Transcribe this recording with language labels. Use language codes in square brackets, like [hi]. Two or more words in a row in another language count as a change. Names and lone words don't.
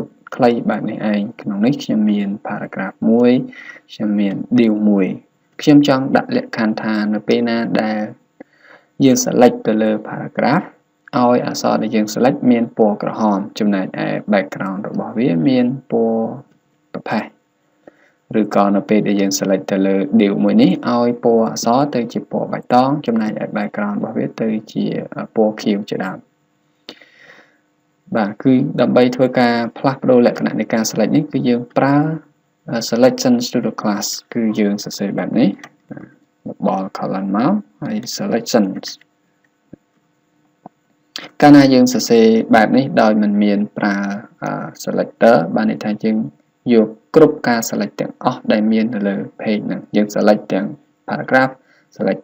[km] ខ្លីបែបនេះឯងក្នុងនេះខ្ញុំមាន paragraph មួយខ្ញុំមាន div មួយខ្ញុំចង់ដាក់លក្ខខណ្ឌថានៅពេលណាដែលយើង select ទៅលើ paragraph ឲ្យអក្សរដែលយើង select មានពណ៌ក្រហមចំណែកឯ background របស់វាមានពណ៌ប្រផេះឬក៏នៅពេលដែលយើង select ទៅលើ div មួយនេះឲ្យពណ៌អក្សរទៅជាពណ៌បៃតងចំណែកឯ background របស់វាទៅជាពណ៌ខៀវជាដើម បាទគឺដើម្បីធ្វើការផ្លាស់ប្ដូរលក្ខណៈនៃការ select នេះគឺយើងប្រើ [en] selection pseudo class [km] គឺយើងសរសេរបែបនេះបល colon មកហើយ selections កាលណាយើងសរសេរបែបនេះដោយមិនមានប្រើ selector បានន័យថាយើងយកគ្រប់ការ select ទាំងអស់ដែលមាននៅលើ page ហ្នឹងយើង select ទាំង [en] paragraph select